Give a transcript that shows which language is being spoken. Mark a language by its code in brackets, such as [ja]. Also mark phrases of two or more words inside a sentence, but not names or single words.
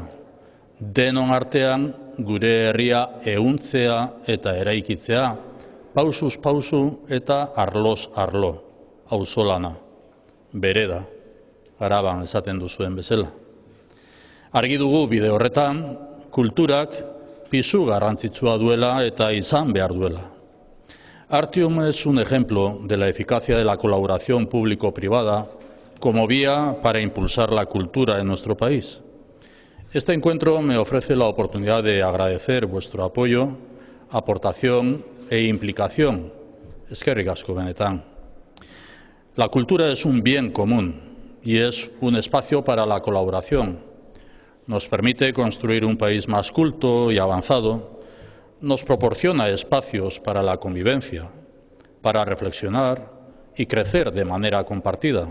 [eu] Denon artean gure herria ehuntzea eta eraikitzea, pausuz pausu eta arloz arlo, auzolana, bereda. Araban esaten duzuen bezala. Argi dugu bide horretan, kulturak pisu garrantzitsua duela eta izan behar duela. [es] Artium es un ejemplo de la eficacia de la colaboración público-privada como vía para impulsar la cultura en nuestro país. Este encuentro me ofrece la oportunidad de agradecer vuestro apoyo, aportación e implicación. [eu] Eskerrik asko benetan. [es] La cultura es un bien común y es un espacio para la colaboración. Nos permite construir un país más culto y avanzado, nos proporciona espacios para la convivencia, para reflexionar y crecer de manera compartida.